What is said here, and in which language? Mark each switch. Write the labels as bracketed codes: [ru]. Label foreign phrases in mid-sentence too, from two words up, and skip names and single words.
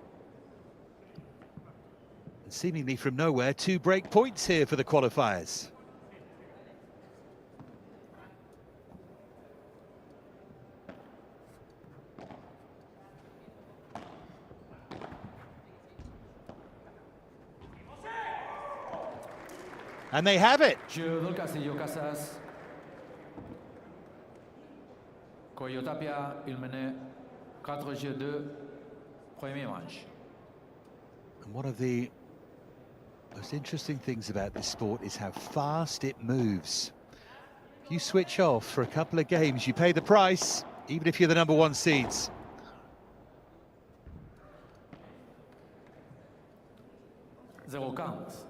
[en] Seemingly from nowhere, 2 break points here for the qualifiers. And they have it. [fr] Jeu del Castello Casas. Coello Tapia, il menait 4-2, premier manche. [en] And one of the most interesting things about this sport is how fast it moves. If you switch off for a couple of games, you pay the price, even if you're the #1 seeds. Zero counts.